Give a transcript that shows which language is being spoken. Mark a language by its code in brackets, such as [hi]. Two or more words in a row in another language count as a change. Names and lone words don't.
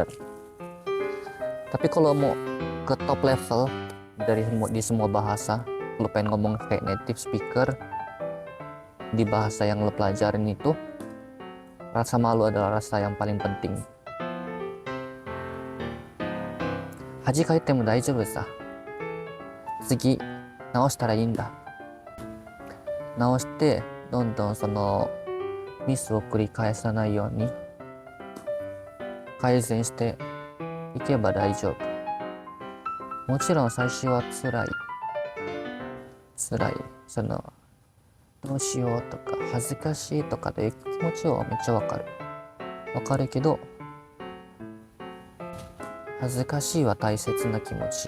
[id] Tapi kalau mau ke [en] top level [id] di semua bahasa, lo pengen ngomong kayak [en] native speaker [id] di bahasa yang lo pelajarin itu, rasa malu adalah rasa yang paling penting. [ja] 恥かいても大丈夫さ. 次直したらいいんだ. 直してどんどんそのミスを繰り返さないように改善していけば大丈夫。もちろん最初は辛い、そのどうしようとか恥ずかしいとかという気持ちはめっちゃわかるけど、恥ずかしいは大切な気持ち。